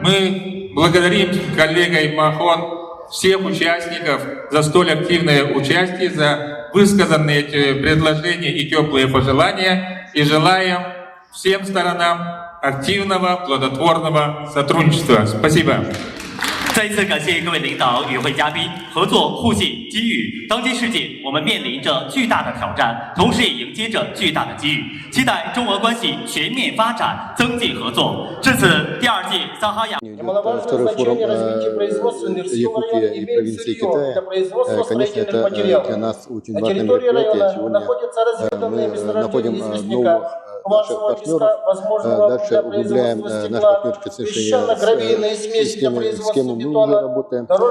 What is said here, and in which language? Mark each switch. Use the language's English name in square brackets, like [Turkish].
[Russian] Мы благодарим коллегой Махон всех участников за столь активное участие, за высказанные предложения и теплые пожелания, и желаем всем сторонам активного, плодотворного сотрудничества. Спасибо. [Chinese] 再一次感谢各位领导与会嘉宾，合作互信机遇。当今世界，我们面临着巨大的挑战，同时也迎接着巨大的机遇。期待中俄关系全面发展，增进合作。至此，第二届撒哈亚。 [Russian] Второй форум Якутии и провинции Китая. Конечно, это для нас очень важное мероприятие. Сегодня мы находим новых наших партнеров, дальше углубляем наши партнерские отношения с кем мы уже работаем.